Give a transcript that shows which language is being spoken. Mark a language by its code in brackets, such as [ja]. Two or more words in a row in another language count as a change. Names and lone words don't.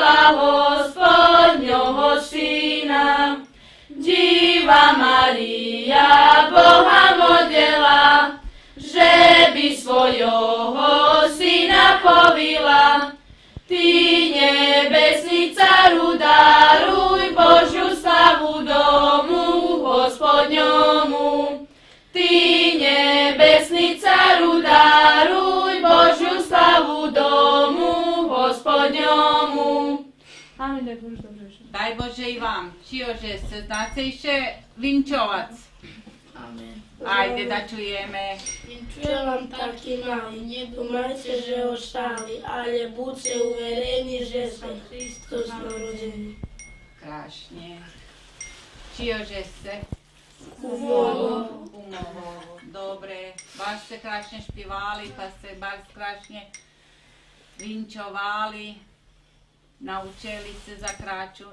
[rue] Gospodnjoho Sina. Dziva Marija Boha modlila, že bi svojoho Sina povila. Ti nebesni caru daruj Božju slavu domu Gospodnjomu. Ti nebesni caru daruj Božju slavu domu Gospodnjomu. Amen, da je Bož dobro išao. Daj Bože i vam. Čiože se, znate iše vinčovac. Amen. Ajde da čujeme. Vinčujem vam taki mali, nie dumajcie, że oszali, ale budźcie uvereni, że sam Hristos narodzeni. Krašnje. Čiože se. Kumovo. Kumovo. Dobre. Baš ste krašnje špivali, pa ste baš krašnje vinčovali. Naučili se za kračun.